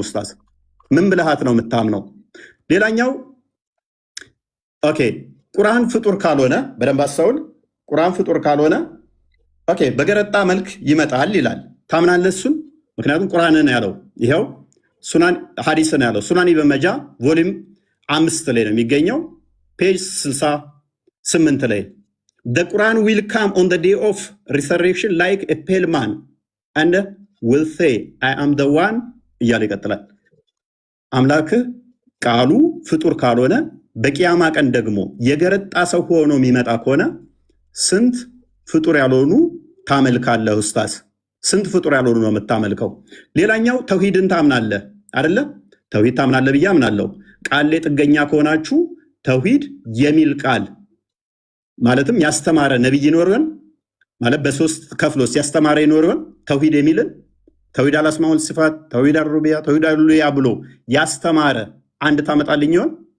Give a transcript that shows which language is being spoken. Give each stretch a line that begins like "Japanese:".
Amharic: ኡስታዝ ምን ብልሃት ነው የምታምነው? ሌላኛው ኦኬ ቁርአን ፍጡር ካልሆነ በደንብ አስተውል። ቁርአን ፍጡር ካልሆነ ኦኬ በገረጣ መልክ ይመጣል ይላል። ታምናለህ እሱን? ምክንያቱም ቁርአንን ያለው ይኸው ሱናን ሐዲስን ያለው ሱናን ኢብን መጃ ቮሊዩም 5 ላይ ነው የሚገኘው ፔጅ 68 ላይ
English: the Quran will come on the day of resurrection like a pale man and will say I am the one
Amharic: እያለ ይቀጥላል። አምላክ ቃሉ ፍጡር ካልሆነ በቂያማ ቀን ደግሞ የገረጣ ሰው ሆኖ የሚመጣ ከሆነ ስንት ፍጡር ያልሆኑ ታመልካለህ ኡስታዝ? ስንት ፍጡር ያልሆኑ ነው የምታመልከው? ሌላኛው ተውሂድን ታምናለህ አይደለ? ተውሂድ ታምናለህ ብዬ አምናለሁ። ቃል ላይ ጥገኛ ከሆናችሁ ተውሂድ የሚል ቃል ማለትም ያስተማረ ነብይ ይኖርን ማለት በሶስት ከፍሎስ ያስተማረ ይኖርን ተውሂድ የሚልን ተውሂድ አልአስማኡል ሲፋት፣ ተውሂድ አልሩቢያ፣ ተውሂድ አልኡሉሂያ ብሎ ያስተማረ አንድ ታመጣልኝ ይሆን?